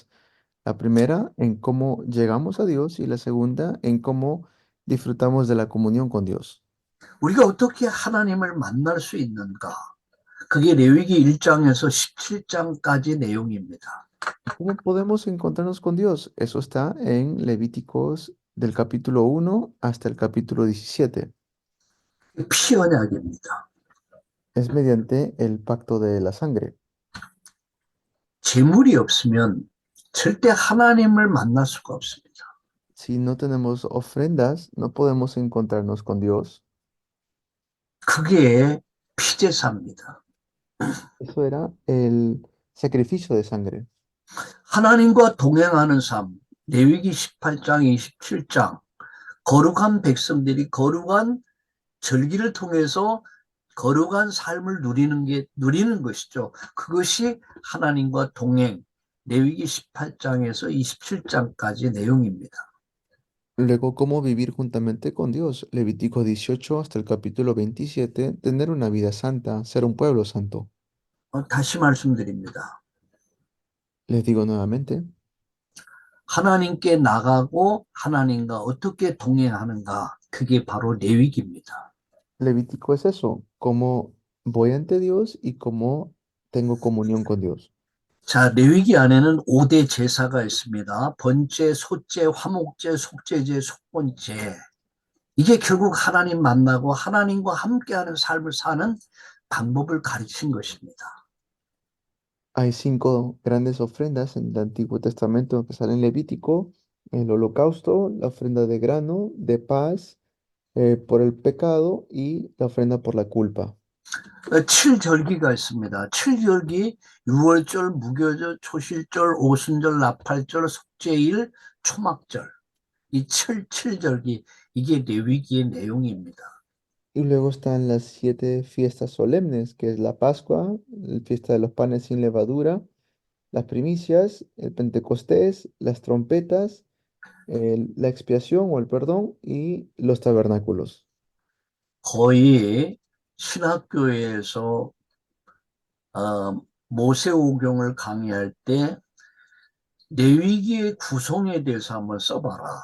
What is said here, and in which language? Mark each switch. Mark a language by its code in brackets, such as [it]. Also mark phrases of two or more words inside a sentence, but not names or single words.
[es] La primera en cómo llegamos a Dios y la segunda en cómo disfrutamos de la comunión con Dios. [ko] 우리가 어떻게 하나님을 만날 수 있는가? 그게 레위기 1장에서 17장까지 내용입니다. [es] ¿Cómo podemos encontrarnos con Dios? Eso está en Levíticos del capítulo 1 hasta el capítulo 17. [ko] 피 언약입니다. [es] Es mediante el pacto de la sangre. [ko] 재물이 없으면 절대 하나님을 만날 수가 없습니다. [es] Si no tenemos ofrendas, no podemos encontrarnos con Dios. [ko] 그게 피제사입니다. [es] Eso era el sacrificio de sangre. [ko] 하나님과 동행하는 삶, 레위기 18장, 27장, 거룩한 백성들이 거룩한 절기를 통해서 거룩한 삶을 누리는 것이죠. 그것이 하나님과 동행, 레위기 18장에서 27장까지 내용입니다. [es] Luego, cómo vivir juntamente con Dios. Levítico 18 hasta el capítulo 27, tener una vida santa, ser un pueblo santo. [ko] 다시 말씀드립니다. [es] Les digo nuevamente, [ko] 하나님께 나가고 하나님과 어떻게 동행하는가, 그게 바로 레위기입니다. [es] Levítico es eso, cómo voy ante Dios y cómo tengo comunión con Dios. [ko] 자, 레위기 안에는 5대 제사가 있습니다. 번제, 소제, 화목제, 속제제, 속번제. 이게 결국 하나님 만나고 하나님과 함께하는 삶을 사는 방법을 가르친 것입니다. [es] Hay 5 grandes ofrendas en el Antiguo Testamento que salen en Levítico, el holocausto, la ofrenda de grano, de paz, por el pecado y la ofrenda por la culpa. [ko] 7절기가 있습니다. 7절기, 6월절, 무교절, 초실절, 오순절, 나팔절, 속죄일, 초막절. 이 7절기, 이게 레위기의 내용입니다. [es] Y luego están las 7 fiestas solemnes, que es la Pascua, la fiesta de los panes sin levadura, las primicias, el Pentecostés, las trompetas, la expiación o el perdón y los tabernáculos. [ko] 거의 신학교에서 모세오경을 강의할 때 레위기의 구성에 대해서 한번 써봐라.